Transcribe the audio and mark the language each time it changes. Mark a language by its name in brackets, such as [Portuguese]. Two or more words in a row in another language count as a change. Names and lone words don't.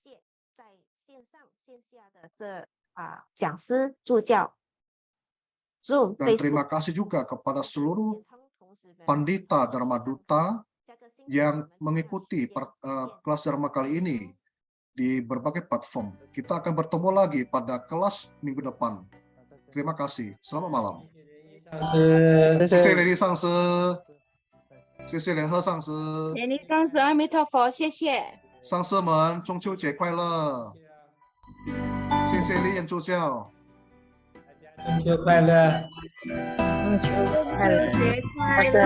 [Indonesian] Dan terima kasih juga kepada seluruh Pandita Dharma Duta yang mengikuti kelas Dharma kali ini di berbagai platform. Kita akan bertemu lagi pada kelas minggu depan. Terima kasih. Selamat malam. [Chinese] 谢谢雷利上师，谢谢联合上师，连尼上师，阿弥陀佛，谢谢。上师们中秋节快乐！谢谢丽燕助教。中秋快乐！中秋快乐！中秋节快乐！